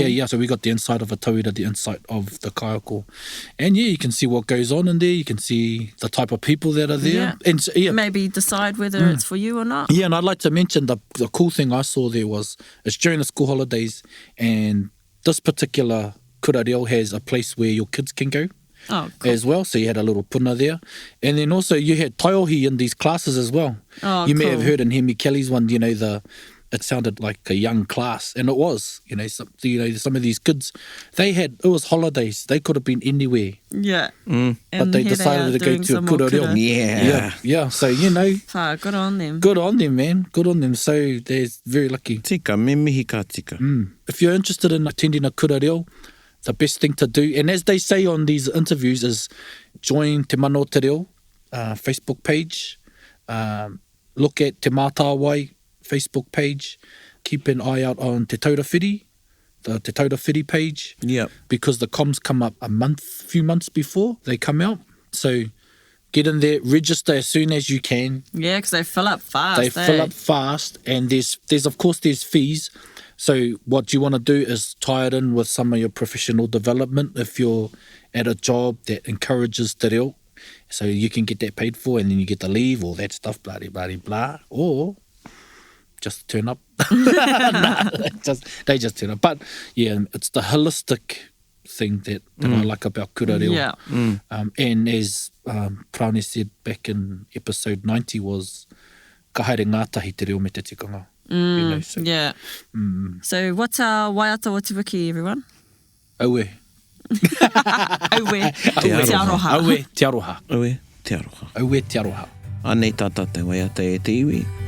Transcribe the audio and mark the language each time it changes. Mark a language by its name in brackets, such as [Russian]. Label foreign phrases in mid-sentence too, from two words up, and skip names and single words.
[English] Yeah, so we got the inside of a tauira, the inside of the kaiako. And you can see what goes on in there. You can see the type of people that are there. And maybe decide whether it's for you or not. Yeah, and I'd like to mention the cool thing I saw there was it's during the school holidays, and this particular [Māori] kura reo [English] has a place where your kids can go. Oh, cool. As well, so you had a little puna there. And then also you had taiohi in these classes as well. Oh, you may have heard in Hemi Kelly's one, you know, it sounded like a young class, and it was, you know, some of these kids, it was holidays, they could have been anywhere. Yeah. But they decided to go to a [Māori] kura reo. [English] Yeah, so, you know. Good on them. Good on them, man. Good on them. So they're very lucky. [Māori] Tika, me mihi ka tika. [English] If you're interested in attending a [Māori] kura reo, [English] the best thing to do, and as they say on these interviews, is join Te Mano Te Reo Facebook page, look at Te Mātāwai Facebook page, keep an eye out on Te Taurawhiri, the Te Taurawhiri page, because the comms come up a few months before they come out. So get in there, register as soon as you can. Yeah, because they fill up fast. They fill up fast, and there's of course there's fees. So what you want to do is tie it in with some of your professional development if you're at a job that encourages [Māori] te reo. [English] So you can get that paid for, and then you get the leave, all that stuff, blah, blah, blah, or just turn up. They just turn up. But yeah, it's the holistic thing that I like about [Māori] kura reo. [English] Yeah. And as Praone said back in episode 90 was, [Māori] ka haere ngātahi te reo me te tikanga. [English] You know, so, So what's our [Māori] waiata o te wiki, [English] everyone? [Māori] Aue. Aue te aroha. Aue te aroha. Aue te aroha. Aue te aroha. Anei tata te waiata e te iwi.